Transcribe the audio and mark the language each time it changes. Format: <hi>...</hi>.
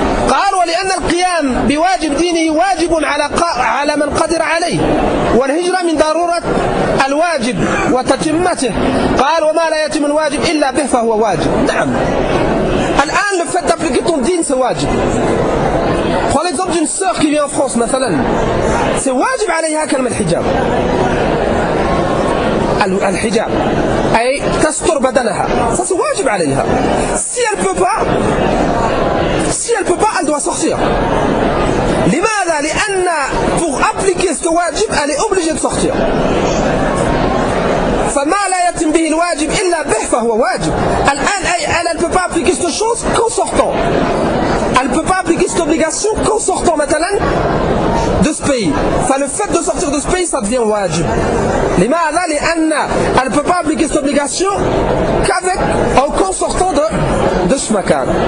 <ar>قال ولأن القيام بواجب دينه واجب على من قدر عليه والهجرة من ضرورة الواجب وتتمته قال وما لا يتم الواجب إلا به فهو واجب نعم الآن</ar> <fr>le fait d'appliquer ton din c'est</fr> <ar>واجب</ar> <fr>prends l'exemple d'une sœur qui vient en France</fr> <ar>مثلا</ar> <fr>c'est</fr> <ar>واجب عليها كلمة الحجاب الحجاب أي تستر بدنها</ar> <fr>ça c'est</fr> <ar>واجب عليها</ar> <fr>si elle peut pas Si elle ne peut pas, elle doit sortir.</fr> <ar>لماذا لأن</ar> <fr>pour appliquer ce wajib, elle est obligée de sortir.</fr> <ar>فما لا يتم به الواجب إلا به فهو واجب. الآن</ar> <fr>elle ne peut pas appliquer cette chose qu'en sortant. Elle ne peut pas appliquer cette obligation qu'en sortant maintenant de ce pays. Enfin, le fait de sortir de ce pays, ça devient wajib. Les ma'alal et anna, elle ne peut pas appliquer cette obligation qu'avec, en consortant de ce makan.</fr>